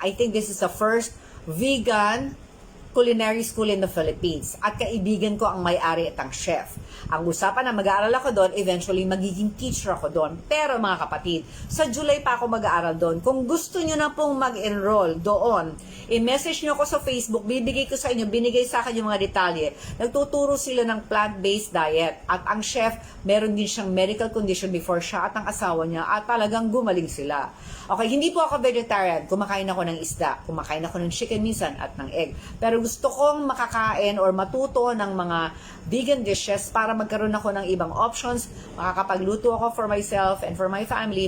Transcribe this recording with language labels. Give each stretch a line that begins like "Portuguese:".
English: I think this is the first vegan culinary school in the Philippines.
Filipino: At kaibigan ko ang may-ari at ang chef. Ang usapan na mag-aaral ako doon, eventually magiging teacher ako doon. Pero mga kapatid, sa July pa ako mag-aaral doon. Kung gusto nyo na pong mag-enroll doon, i-message nyo ako sa Facebook, bibigay ko sa inyo, binigay sa akin yung mga detalye. Nagtuturo sila ng plant-based diet. At ang chef, meron din siyang medical condition before siya at ang asawa niya at talagang gumaling sila. Okay, hindi po ako vegetarian. Kumakain ako ng isda, kumakain ako ng chicken minsan at ng egg. Pero gusto kong makakain or matuto ng mga vegan dishes para magkaroon ako ng ibang options. Makakapagluto ako
English: for myself and for my family.